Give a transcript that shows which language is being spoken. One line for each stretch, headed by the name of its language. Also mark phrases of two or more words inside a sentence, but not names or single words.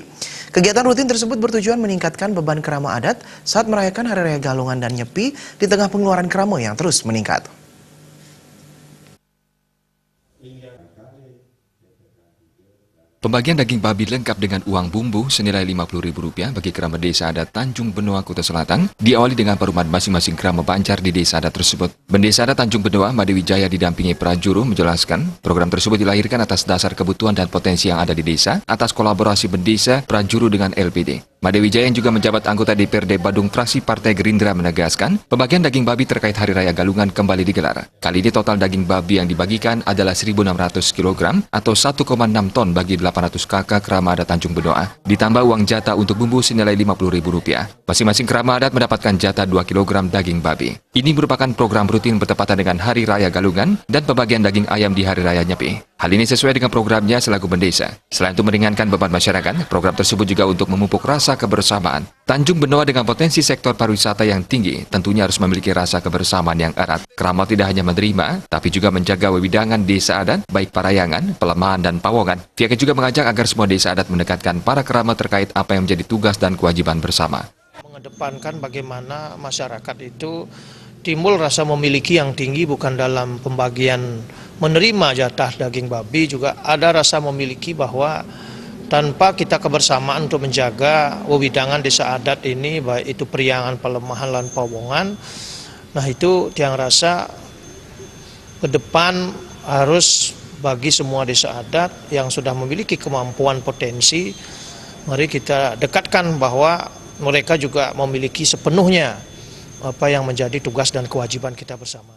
Indonesian: Kegiatan rutin tersebut bertujuan meningkatkan beban kerama adat saat merayakan Hari Raya Galungan dan Nyepi di tengah pengeluaran kerama yang terus meningkat. Pembagian daging babi lengkap dengan uang bumbu senilai Rp50.000 bagi kerama Desa Adat Tanjung Benoa Kuta Selatan diawali dengan perumahan masing-masing kerama Banjar di Desa Adat tersebut. Bendesa Adat Tanjung Benoa Made Wijaya didampingi prajuru menjelaskan program tersebut dilahirkan atas dasar kebutuhan dan potensi yang ada di desa atas kolaborasi bendesa prajuru dengan LPD. Made Wijaya yang juga menjabat anggota DPRD Badung fraksi Partai Gerindra menegaskan pembagian daging babi terkait Hari Raya Galungan kembali digelar. Kali ini total daging babi yang dibagikan adalah 1.600 kg atau 1,6 ton bagi 800 kakak kerama adat Tanjung Benoa, ditambah uang jatah untuk bumbu senilai Rp50.000. Masing-masing kerama adat mendapatkan jatah 2 kg daging babi. Ini merupakan program rutin bertepatan dengan Hari Raya Galungan dan pembagian daging ayam di Hari Raya Nyepi. Hal ini sesuai dengan programnya selaku bendesa. Selain untuk meringankan beban masyarakat, program tersebut juga untuk memupuk rasa kebersamaan. Tanjung Benoa dengan potensi sektor pariwisata yang tinggi tentunya harus memiliki rasa kebersamaan yang erat. Kerama tidak hanya menerima, tapi juga menjaga wewidangan desa adat, baik Parayangan, Pelemahan, dan Pawongan. Pihaknya juga mengajak agar semua desa adat mendekatkan para kerama terkait apa yang menjadi tugas dan kewajiban bersama. Mengedepankan bagaimana masyarakat itu timbul rasa memiliki yang tinggi, bukan dalam pembagian menerima jatah daging babi, juga ada rasa memiliki bahwa tanpa kita kebersamaan untuk menjaga wewidangan desa adat ini, baik itu Periangan, Pelemahan, dan Pawongan, nah itu tiang rasa ke depan harus bagi semua desa adat yang sudah memiliki kemampuan potensi, mari kita dekatkan bahwa mereka juga memiliki sepenuhnya apa yang menjadi tugas dan kewajiban kita bersama.